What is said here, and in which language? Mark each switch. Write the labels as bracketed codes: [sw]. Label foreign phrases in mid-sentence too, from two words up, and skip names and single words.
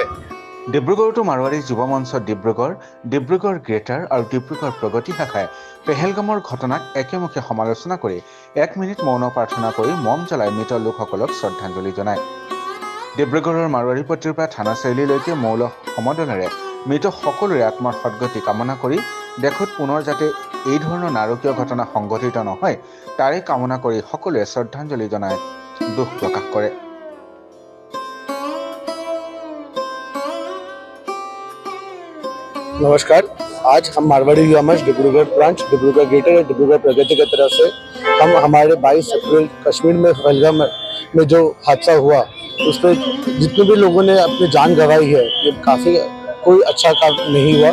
[as] ডিব্ৰুগড়তো মাৰোৱাৰী যুৱ মঞ্চ ডিব্ৰুগড় গ্ৰেটাৰ আৰু ডিব্ৰুগড় প্ৰগতি শাখাই পেহেলগামৰ ঘটনাক একেমুখে সমালোচনা কৰি 1 মিনিট মৌন প্ৰাৰ্থনা কৰি মম জ্বলাই মৃত লোকসকলক শ্ৰদ্ধাঞ্জলি জনায়। ডিব্ৰুগড়ৰ মাৰোৱাৰী পট্টিৰ পৰা থানা চাৰিআলিলৈকে মৌল সমদলেৰে মৃত সকলোৰে আত্মাৰ সদ্গতি কামনা কৰি দেশত পুনৰ যাতে এই ধৰণৰ নাৰকীয় ঘটনা সংঘটিত নহয় তাৰে কামনা কৰি সকলোৱে শ্ৰদ্ধাঞ্জলি জনাই দুখ প্ৰকাশ কৰে। [hi] नमस्कार, आज हम मारवाड़ी युवा मंच डिब्रूगढ़ ब्रांच, डिब्रूगढ़ ग्रेटर और डिब्रूगढ़ प्रगति की तरफ से हम हमारे 22 अप्रैल कश्मीर में पहलगाम में जो हादसा हुआ उस पर जितने भी लोगों ने अपनी जान गंवाई है, ये काफ़ी कोई अच्छा काम नहीं हुआ।